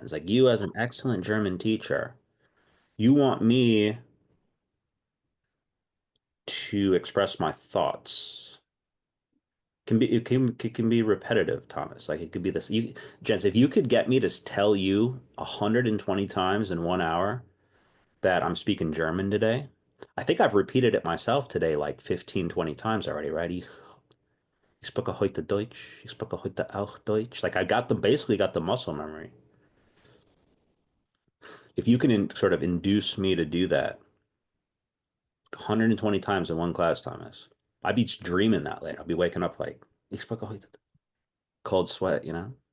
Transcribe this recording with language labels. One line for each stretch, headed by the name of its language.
English: It's like you as an excellent German teacher, you want me to express my thoughts. It can be repetitive, Thomas. Like it could be this. Jens, if you could get me to tell you 120 times in 1 hour that I'm speaking German today, I think I've repeated it myself today like 15, 20 times already, right?
German: Ich spreche heute Deutsch. Ich spreche heute auch Deutsch.
English: Like I got basically got the muscle memory. If you can sort of induce me to do that 120 times in one class, Thomas, I'd be dreaming that late. I'll be waking up like,
German: ich spreche heute.
English: Cold sweat, you know?